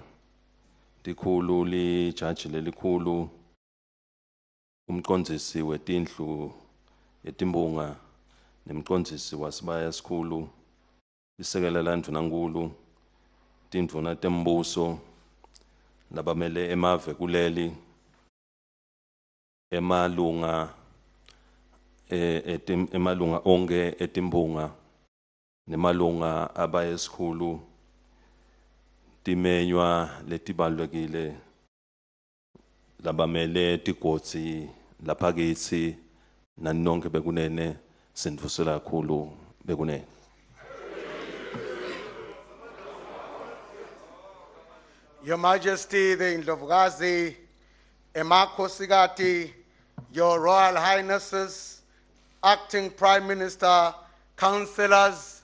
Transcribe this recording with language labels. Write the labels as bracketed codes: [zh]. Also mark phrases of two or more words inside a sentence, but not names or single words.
[ss] likhulu lijaji lelikhulu umcondzisi wetindlu yetimbunga nemcondzisi wasibaya sikhulu isekela la Ndvunankhulu tindvuna tembuso labamele emave kuleli emalunga onke etimbunga nemalunga abayesikhulu timenywa letibalulekile labamele tigodzi lapha kitsi nani nonke bekunene sindvusela kakhulu bekunene. [en] Your Majesty, the Indlovukazi, Emakhosikati, Your Royal Highnesses, Acting Prime Minister, Councillors,